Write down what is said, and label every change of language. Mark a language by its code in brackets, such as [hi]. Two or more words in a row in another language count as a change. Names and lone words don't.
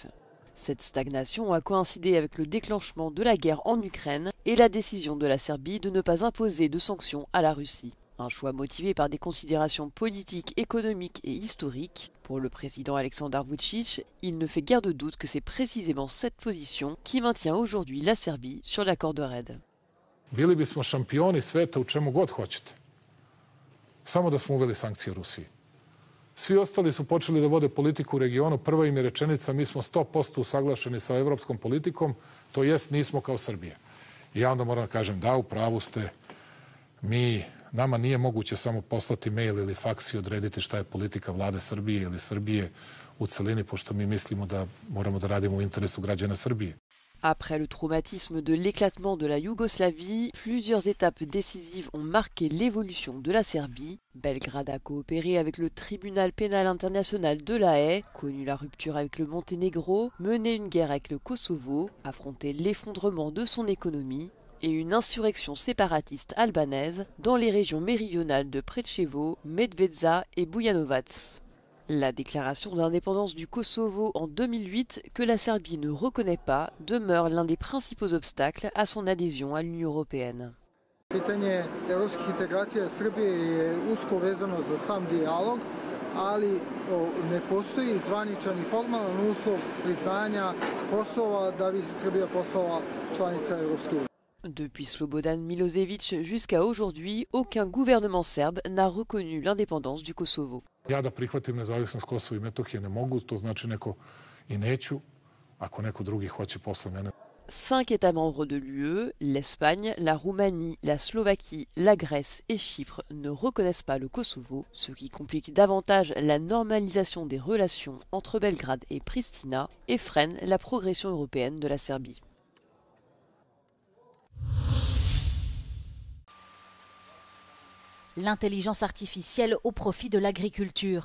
[fr] Cette stagnation a coïncidé avec le déclenchement de la guerre en Ukraine et la décision de la Serbie de ne pas imposer de sanctions à la Russie. Un choix motivé par des considérations politiques, économiques et historiques. Pour le président Aleksandar Vučić, il ne fait guère de doute que c'est précisément cette position qui maintient aujourd'hui la Serbie sur l'accord de Red. [sr] Bili bismo šampioni sveta u čemu god hoćete. Samo da smo uveli sankcije Rusiji. Svi ostali su počeli da vode politiku u regionu. Prva im je rečenica, mi smo 100% usaglašeni sa evropskom politikom, to jest nismo kao Srbija. I ja onda moram da kažem, da, u pravu ste, nama nije moguće samo poslati mail ili faks i odrediti šta je politika vlade Srbije ili Srbije u celini, pošto mi mislimo da moramo da radimo u interesu građana Srbije. [fr] Après le traumatisme de l'éclatement de la Yougoslavie, plusieurs étapes décisives ont marqué l'évolution de la Serbie. Belgrade a coopéré avec le tribunal pénal international de La Haye, connu la rupture avec le Monténégro, mené une guerre avec le Kosovo, affronté l'effondrement de son économie et une insurrection séparatiste albanaise dans les régions méridionales de Preševo, Medvedza et Bujanovac. La déclaration d'indépendance du Kosovo en 2008, que la Serbie ne reconnaît pas, demeure l'un des principaux obstacles à son adhésion à l'Union européenne. [sr] Pitanje evropskih integracija Srbije je usko vezano za sam dijalog, ali ne postoji zvaničan i formalan uslov priznanja Kosova da bi Srbija postala članica Europske unije. [fr] Depuis Slobodan Milošević jusqu'à aujourd'hui, aucun gouvernement serbe n'a reconnu l'indépendance du Kosovo. [sr] Ja da prihvatim nezavisnost Kosova i Metohije ne mogu, to znači neko i neću, ako neko drugi hoće posle mene. [fr] 5 États membres de l'UE, l'Espagne, la Roumanie, la Slovaquie, la Grèce et Chypre ne reconnaissent pas le Kosovo, ce qui complique davantage la normalisation des relations entre Belgrade et Pristina et freine la progression européenne de la Serbie. L'intelligence artificielle au profit de l'agriculture.